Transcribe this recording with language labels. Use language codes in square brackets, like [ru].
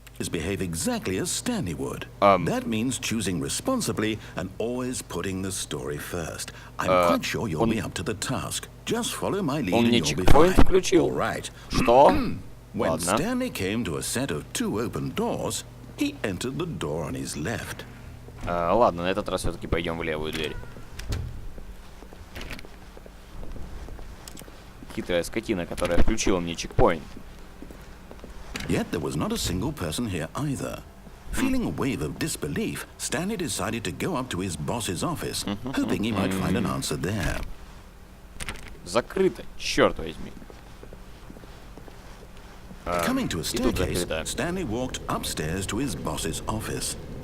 [en] Behave exactly as Stanley would. That means choosing responsibly and always putting the story first. I'm quite sure you'll be up to the task. Just follow my lead and you'll be fine. All right. [ru] Что? [en] When Stanley came to a set of 2 open doors, he entered the door on his left. [ru] Ладно, на этот раз все-таки пойдем в левую дверь. Хитрая скотина, которая включила мне чекпоинт. [en] Yet there was not a single person here either. Feeling a wave of disbelief, Stanley decided to go up to his boss's office, hoping he might find an answer there. [ru] Закрыто, черт возьми. [en] Coming to a staircase, Stanley walked upstairs to his boss's office.